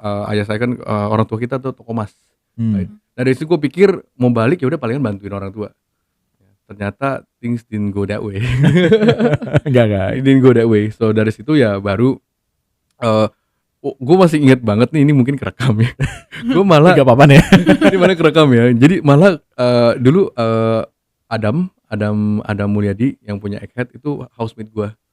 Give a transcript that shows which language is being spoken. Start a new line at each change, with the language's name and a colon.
Indonesian: Ayah saya kan orang tua kita tuh toko emas. Right? Nah dari situ gue pikir mau balik ya udah palingan bantuin orang tua.
English: Ternyata things didn't go that way.
Indonesian: Enggak.
English: It didn't go that way.
Indonesian: So dari situ ya baru gue masih ingat banget nih, ini mungkin kerekam ya. Gue malah gak apa-apa nih. Ini mana kerekam ya. Jadi malah dulu Adam Mulyadi yang punya Egghead itu housemate gue.